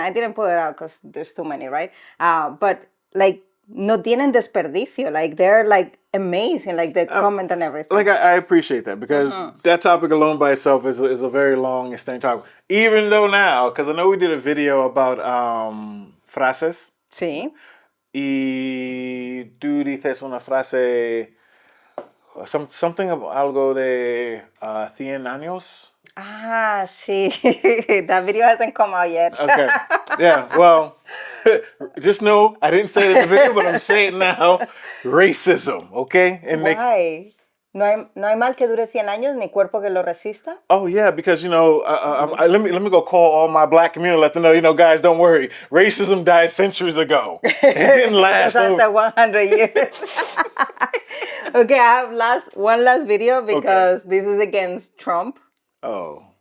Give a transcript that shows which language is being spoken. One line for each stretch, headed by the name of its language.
English: I didn't put it out because there's too many, right? But like
Spanish: no tienen desperdicio,
English: like they're like amazing, like the comment and everything. Like I appreciate that because that topic alone by itself is a very long extended topic. Even though now, because I know we did a video about frases.
Spanish: Sí. Y tú dices una frase,
English: something about
Spanish: algo de 100 años. Ah, sí.
English: That video hasn't come out yet. Okay. Yeah, well, just know I didn't say it in the video, but I'm saying it now. Racism, okay? And Why?
Spanish: No hay mal que dure 100 años, ni cuerpo que lo resista.
English: Oh yeah, because let me go call all my black community, let them know, guys, don't worry, racism died centuries ago. It didn't last. Just after 100 years. Okay, I have one last video because this is against Trump. Oh,